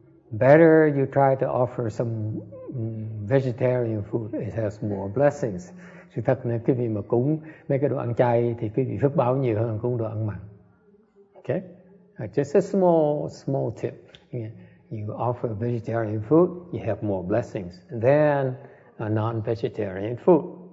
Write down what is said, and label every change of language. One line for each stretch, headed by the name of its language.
English: Better you try to offer some vegetarian food. It has more blessings.
Vietnamese: Sự thật là quý vị mà cúng mấy cái đồ ăn chay thì quý vị phước báo nhiều hơn cúng đồ ăn mặn.
English: Okay? Just a small tip. You offer vegetarian food, you have more blessings than non-vegetarian food.